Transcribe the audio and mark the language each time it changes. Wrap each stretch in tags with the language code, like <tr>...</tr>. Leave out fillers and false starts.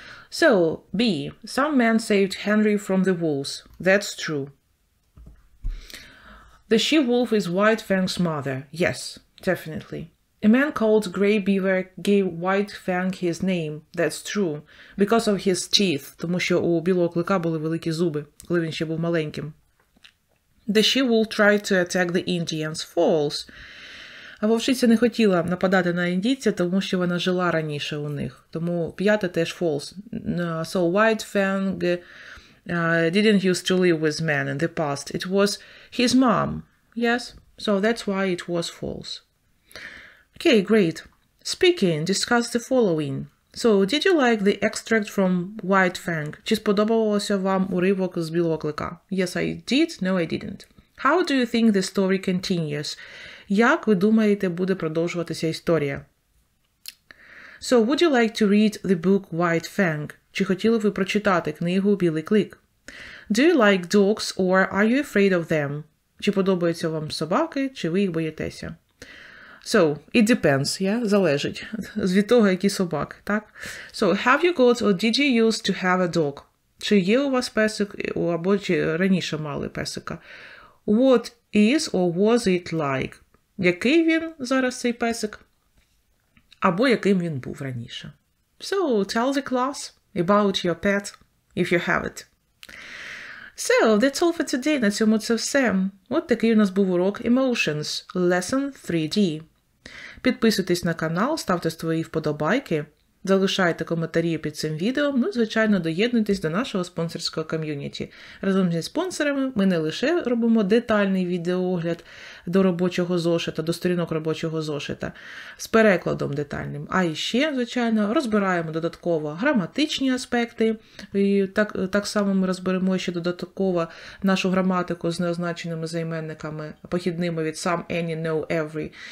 <en>So, B. Some men saved Henry from the wolves. That's true. The she-wolf is White Fang's mother. Yes, definitely. A man called Grey Beaver gave White Fang his name. That's true. Because of his teeth.</en> <uk>Тому що у білого клика були великі зуби, коли він ще був маленьким.</uk> <en>The she-wolf tried to attack the Indians. False.</en> <uk>А вовчиця не хотіла нападати на індійців, тому що вона жила раніше у них. Тому п'яте теж false.</uk> <en>So White Fang didn't used to live with men in the past. It was his mom. Yes? So that's why it was false. Okay, great. Speaking, discuss the following. So, did you like the extract from White Fang?</en> <uk>Чи сподобався вам уривок з білого клика?</uk> <en>Yes, I did. No, I didn't. How do you think the story continues?</en> <uk>Як ви думаєте, буде продовжуватися історія?</uk> <en>So, would you like to read the book White Fang?</en> <uk>Чи хотіли ви прочитати книгу Білий клик?</uk> <en>Do you like dogs or are you afraid of them?</en> <uk>Чи подобаються вам собаки, чи ви їх боїтеся?</uk> <en>So, it depends, yeah?</en> <uk>Залежить від того, які собаки, так?</uk> <en>So, have you got or did you used to have a dog?</en> <uk>Чи є у вас песик, або чи раніше мали песика?</uk> <en>What is or was it like?</en> <uk>Який він зараз цей песик? Або яким він був раніше?</uk> <en>So, tell the class about your pet, if you have it. So, that's all for today.</en> <uk>На цьому це все. От такий у нас був урок Emotions, Lesson 3D. Підписуйтесь на канал, ставте свої вподобайки, залишайте коментарі під цим відео, ну і, звичайно, доєднуйтесь до нашого спонсорського ком'юніті. Разом зі спонсорами ми не лише робимо детальний відеоогляд до робочого зошита, до сторінок робочого зошита з перекладом детальним, а іще, звичайно, розбираємо додатково граматичні аспекти, і так само ми розберемо ще додатково нашу граматику з неозначеними займенниками, похідними від some, any, no, every.</uk>